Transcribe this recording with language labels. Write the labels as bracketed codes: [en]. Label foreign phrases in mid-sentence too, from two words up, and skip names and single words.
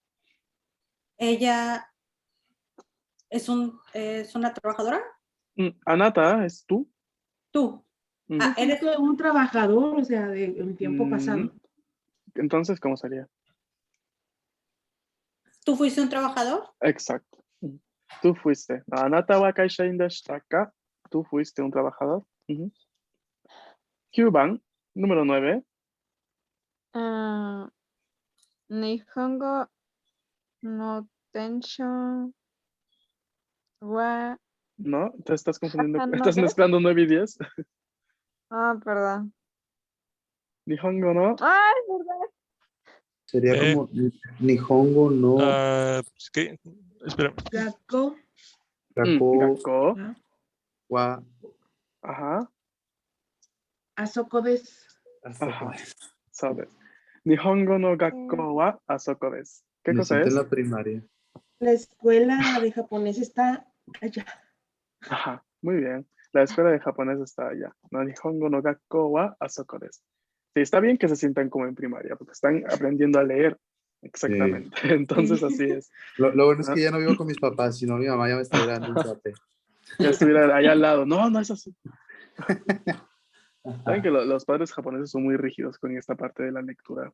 [es] Ella es una trabajadora. Anata es tú. Tú. Ujú. Ah, eres Eres un trabajador, o sea, de un tiempo Mm. pasado. Entonces, ¿cómo sería? ¿Tú fuiste un trabajador? Exacto. Tú fuiste. [ja] あなたは会社員でしたか? [es] Tú fuiste un trabajador. Ujú. 9 番, número 9. [ja] 日本語のテンションは [es] No, te estás confundiendo. no Estás ves. mezclando 9 y 10. Perdón. [ja] 日本語の. [es] Es verdad. Sería Eh. como [ja] 日本語の [es] Pues, ¿qué? Espera. [ja] Gakko, Gakko Gakko. [es] ¿ah? [ja] wa [es] Ajá. [ja] あそこです. [es] Ajá. Sabes. [ja] 日本語の学校はあそこです. [es] ¿Qué Me cosa siento es? en la primaria. La escuela de japonés está allá. Ajá. Muy bien. La escuela de japonés está allá. No, [ja] 日本語の学校はあそこです. [es] Sí, está bien que se sientan como en primaria, porque están aprendiendo a leer. Exactamente. Entonces, así es. Lo bueno es Ah. que ya no vivo con mis papás, sino mi mamá ya me está dando un zape. Ya estuviera allá al lado. No, no es así. Saben Ajá. que los padres japoneses son muy rígidos con esta parte de la lectura.